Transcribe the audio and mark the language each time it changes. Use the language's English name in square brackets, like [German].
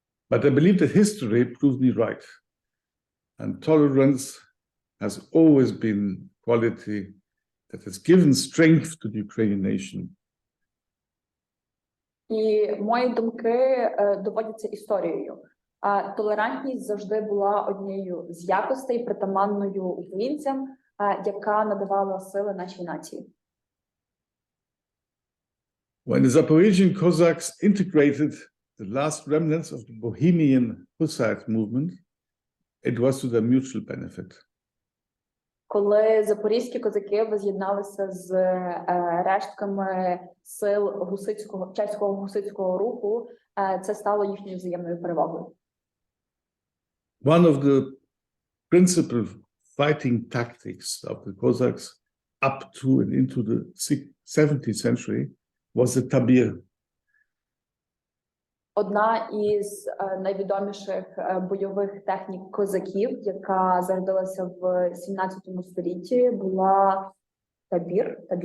[English] But I believe that history proved me right. And tolerance has always been a quality that has given strength to the Ukrainian nation. [Ukrainian] І мої думки доводяться історією. Толерантність завжди була однією з якостей, притаманною українцям, яка надавала сили нашій нації. [English] When the Zaporizhian Cossacks integrated the last remnants of the Bohemian Hussite movement, it was to their mutual benefit. [Ukrainian] Коли запорізькі козаки воз'єдналися з рештками сил гусицького, чеського гусицького руху, це стало їхньою взаємною перевагою. [English] One of the principal fighting tactics of the Cossacks up to and into the 17th century was the tabir. [Ukrainian] Одна із найвідоміших бойових технік козаків, яка зародилася в 17 столітті, була табір.